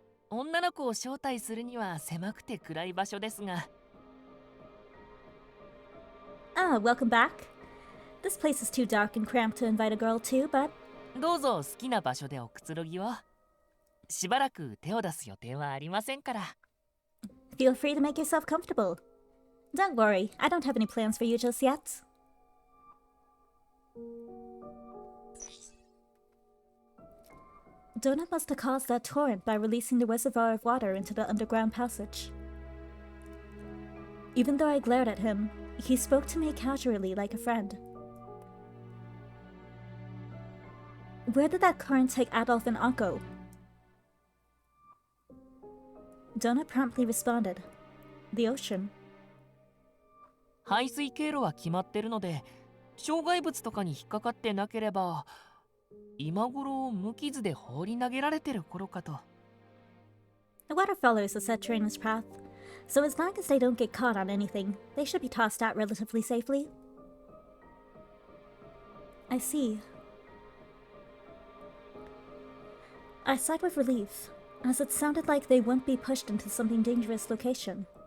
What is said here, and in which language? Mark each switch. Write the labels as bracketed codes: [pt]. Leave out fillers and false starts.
[ja] 女の子を招待するには狭くて暗い場所ですが。 [en] Ah, welcome back. This place is too dark and cramped to invite a girl to, but [ja] どうぞ好きな場所でおくつろぎを。しばらく手を出す予定はありませんから。 [en] Feel free to make yourself comfortable. Don't worry, I don't have any plans for you just yet. Donut must have caused that torrent by releasing the reservoir of water into the underground passage. Even though I glared at him, he spoke to me casually like a friend. Where did that current take Adolphe and Ankou? Donut promptly responded, "The ocean." [ja] 排水経路は決まってるので、障害物とかに引っかかってなければ、今頃無傷で放り投げられてる頃かと。 [en] The water follows a set drainage path, so as long as they don't get caught on anything, they should be tossed out relatively safely. I see. I sighed with relief, as it sounded like they wouldn't be pushed into something dangerous location.